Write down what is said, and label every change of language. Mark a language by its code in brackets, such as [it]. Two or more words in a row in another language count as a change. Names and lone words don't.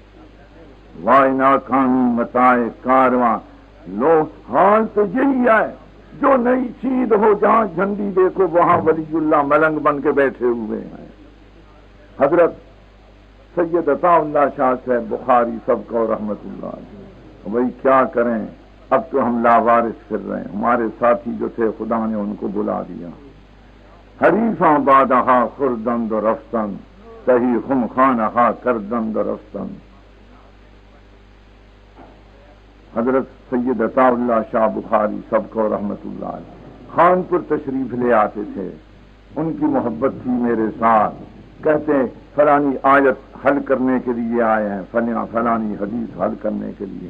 [ur] وائے ناکامی متائے کارواں، لوگ حال تو یہی ہے، جو نئی چیز ہو جہاں جھنڈی دیکھو وہاں ولی اللہ ملنگ بن کے بیٹھے ہوئے ہیں۔ حضرت سید عطا اللہ شاہ صاحب بخاری سب کو [ar] رحمت اللہ علیہ، [ur] وہی کیا کریں، اب تو ہم لاوارث پھر رہے ہیں۔ ہمارے ساتھی جو تھے خدا نے ان کو بلا دیا۔ [fa] حریفاں بادہا خردند و رفتن، تہی خم خانہا کردند و رفتن۔ [ur] حضرت سید عطا اللہ شاہ بخاری سب کو [ar] رحمت اللہ علیہ [ur] خانپور تشریف لے آتے تھے، ان کی محبت تھی میرے ساتھ، کہتے فلانی آیت حل کرنے کے لیے آئے ہیں، فلانی حدیث حل کرنے کے لیے۔